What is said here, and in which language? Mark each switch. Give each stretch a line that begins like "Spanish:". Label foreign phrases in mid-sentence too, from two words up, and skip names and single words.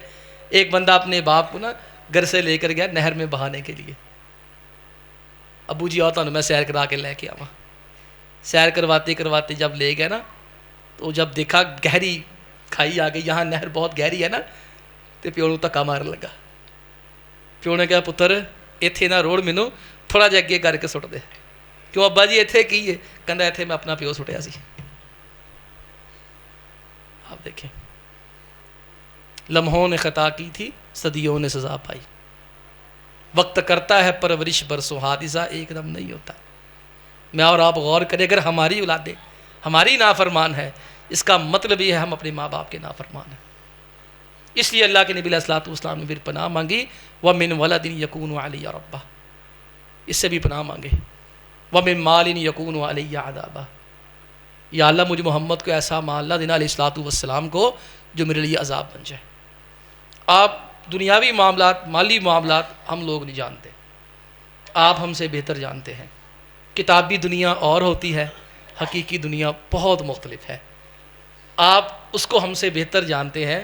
Urdu: ایک بندہ اپنے باپ کو نا گھر سے لے کر گیا نہر میں بہانے کے لیے،
Punjabi: ابو جی آتا میں سیر کرا کے لے کے آواں۔
Urdu: سیر کرواتے کرواتے جب لے گئے نا، تو جب دیکھا گہری کھائی آ گئی، یہاں نہر بہت گہری ہے نا، تو
Punjabi: پیو نوں دھکا مارن لگا۔ پیو نے کہا پتر ایتھے نہ روڑ مینوں تھوڑا جہا اگے کر کے سٹ دے۔ کیوں ابا جی ایتھے کی ہے؟ کہندا ایتھے میں اپنا پیو سٹیا سی۔
Urdu: آپ دیکھیں لمحوں نے خطا کی تھی، صدیوں نے سزا پائی، وقت کرتا ہے پرورش برسوں، حادثہ ایک دم نہیں ہوتا۔ میں اور آپ غور کریں، اگر ہماری اولادیں ہماری نافرمان ہے، اس کا مطلب یہ ہے ہم اپنے ماں باپ کے نافرمان ہیں۔ اس لیے اللہ کے نبی
Arabic: علیہ الصلوۃ والسلام
Urdu: نے پھر پناہ مانگی،
Arabic: وَمِن وَلَدٍ يَكُونُ عَلَيَّ رَبًّا،
Urdu: اس سے بھی پناہ مانگے،
Arabic: وَمِن مَالٍ يَكُونُ عَلَيَّ عَذَابًا،
Urdu: یا اللہ مجھے محمد کو ایسا مال نہ دینا
Arabic: علیہ الصلوۃ والسلام
Urdu: کو جو میرے لیے عذاب بن جائے۔ آپ دنیاوی معاملات، مالی معاملات ہم لوگ نہیں جانتے، آپ ہم سے بہتر جانتے ہیں۔ کتابی دنیا اور ہوتی ہے، حقیقی دنیا بہت مختلف ہے، آپ اس کو ہم سے بہتر جانتے ہیں۔